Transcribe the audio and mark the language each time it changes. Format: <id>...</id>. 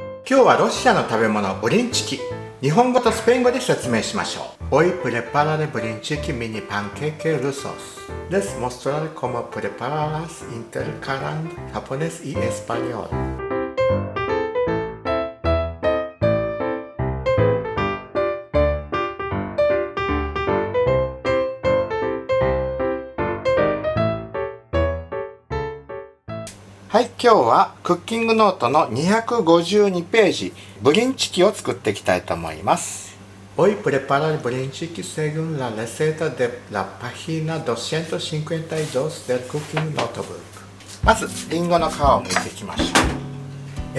<ja>今日はロシアの食べ物ブリンチキ、日本語とスペイン語で説明しましょう。</ja> <es>Hoy prepararé brinchiki mini panqueque rusos. Les mostraré cómo prepararlas intercalando japonés y español.</es> <ja>はい、今日はクッキングノートの252ページ、ブリンチキを作っていきたいと思います。</ja> <es>Hoy prepararé brinchiki según la receta de la página 252 del Cooking Notebook。</es> <ja>まず、リンゴの皮を剥いていきましょう。</ja>